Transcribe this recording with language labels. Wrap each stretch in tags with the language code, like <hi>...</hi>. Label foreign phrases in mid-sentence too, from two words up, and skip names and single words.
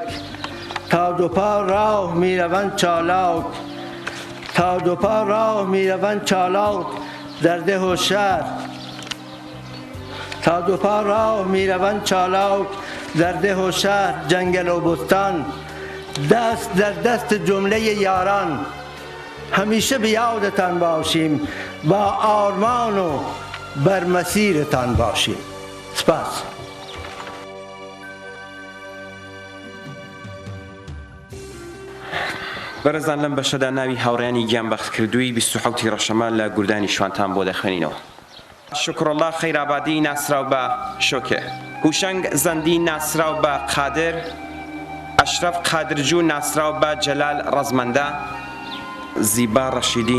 <fa>تا دو پا راه میروند چالاک، تا دو پا راه میروند چالاک در ده و شهر، تا دو پا راه میروند چالاک در ده و شهر، جنگل و بستان، دست در دست جمله یاران. همیشه به یادتان باشیم، با آرمان و بر مسیرتان باشیم. سپاس.</fa> <ckb>بەرەزان لەم بەشەدا ناوی هاوڕێیانی گیانبەخت کردووی 27 ڕەشەمە لە گوردانی شوانتان بۆ دەخوێنینەوە. شکرالله خەیرابادی ناسراو بە شۆکێ، هوشەنگ زەندی ناسراو بە قادر، ئەشرەف قادرجوو ناسراو بە جەلال ڕەزمەندە، زیبا ڕەشیدی</ckb>